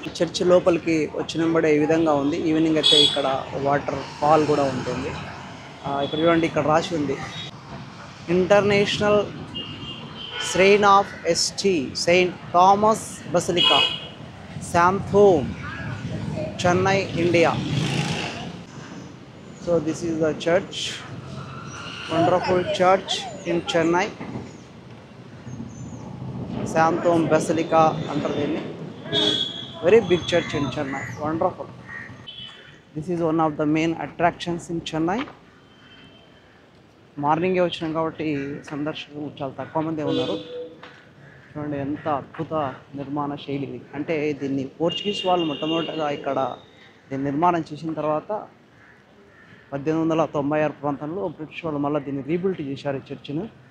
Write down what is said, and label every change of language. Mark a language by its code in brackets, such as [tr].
[te] Church లోపలికి వచ్చినప్పుడే ఈ విధంగా ఉంది. ఈవినింగ్ అయితే ఇక్కడ వాటర్ ఫాల్ కూడా ఉంటుంది. ఇక్కడ చూడండి, ఇక్కడ రాసి ఉంది international శ్రేన్ of ST Saint Thomas basilica, శాంతోమ్, Chennai, India. [en] So this is the church, wonderful church in Chennai, Santhome Basilica under the very big church in Chennai, wonderful. This is one of the main attractions in Chennai. [te] మార్నింగే వచ్చినాం కాబట్టి సందర్శకులు చాలా తక్కువ మంది ఉన్నారు. చూడండి ఎంత అద్భుత నిర్మాణ శైలి ఇది. అంటే దీన్ని పోర్చుగీస్ వాళ్ళు మొట్టమొదటిగా ఇక్కడ దీన్ని నిర్మాణం చేసిన తర్వాత 1896 ప్రాంతంలో బ్రిటిష్ వాళ్ళు మళ్ళీ దీన్ని రీబిల్డ్ చేశారు ఈ చర్చిని.